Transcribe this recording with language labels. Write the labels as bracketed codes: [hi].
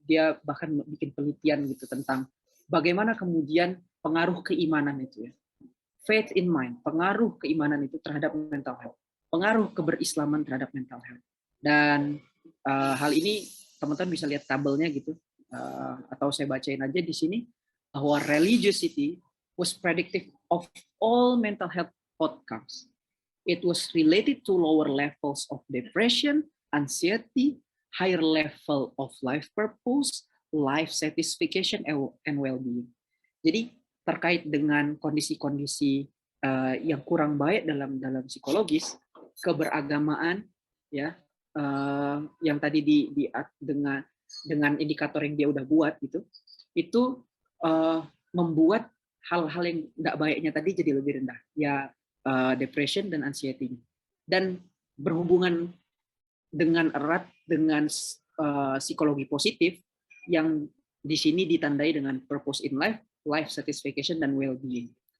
[id] Dia bahkan bikin penelitian gitu tentang bagaimana kemudian pengaruh keimanan itu ya. [en] Faith in mind, [id] pengaruh keimanan itu terhadap mental health. Pengaruh keberislaman terhadap mental health. Dan hal ini teman-teman bisa lihat tabelnya gitu. Atau saya bacain aja di sini bahwa [en] religiosity was predictive of all mental health outcomes. It was related to lower levels of depression, anxiety, higher level of life purpose, life satisfaction, and well-being. [id] Jadi terkait dengan kondisi-kondisi yang kurang baik dalam psikologis, keberagamaan ya yang tadi dengan indikator yang dia udah buat gitu, itu membuat hal-hal yang tidak baiknya tadi jadi lebih rendah ya, depression dan anxiety, dan berhubungan dengan erat dengan psikologi positif yang di sini ditandai dengan purpose in life, life satisfaction, dan well-being.